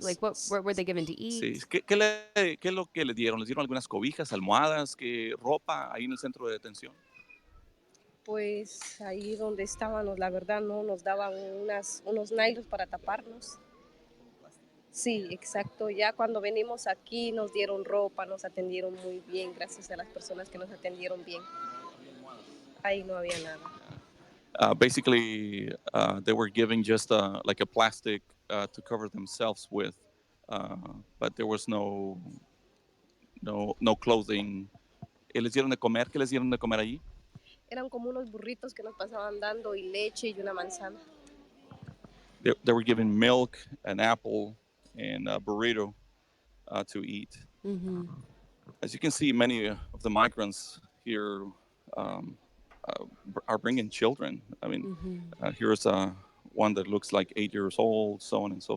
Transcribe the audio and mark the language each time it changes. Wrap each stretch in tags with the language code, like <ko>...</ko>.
<en>Like what were they given to</en> <es>Sí,</es> <en>eat?</en> <es>¿qué es lo que le dieron? ¿Les dieron algunas cobijas, almohadas, qué ropa ahí en el centro de detención? Pues ahí donde estábamos, la verdad, no nos daban unos nylons para taparnos. Sí, exacto. Ya cuando venimos aquí nos dieron ropa, nos atendieron muy bien, gracias a las personas que nos atendieron bien. Ahí no había nada.</es> <en>Basically, they were giving just like a plastic to cover themselves with, but there was no clothing.</en> <es>¿Les dieron de comer? ¿Qué les dieron de comer allí? Eran como unos burritos que nos pasaban dando y leche y una manzana.</es> <en>They were given milk, an apple, and a burrito to eat. Mhm. As you can see, many of the migrants here um, uh, are bringing children. I mean, Mhm. here's one that looks like 8 years old, so on and so</en>